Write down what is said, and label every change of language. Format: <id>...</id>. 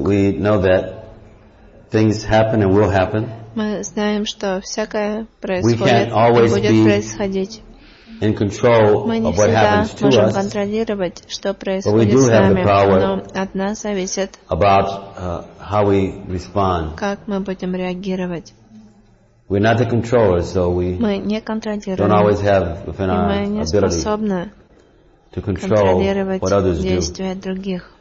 <en>we know that things happen and will happen.</en> <ru>Мы знаем, что всякое происходит и будет происходить.</ru> <en>In control of what happens to us.</en> <ru>Мы не всегда можем контролировать, что происходит с нами, но от нас зависит,</ru> <en>about how we respond.</en> <ru>Как мы будем реагировать.</ru> <en>We're not the controllers, so we don't always have within our ability to control what others do.</en>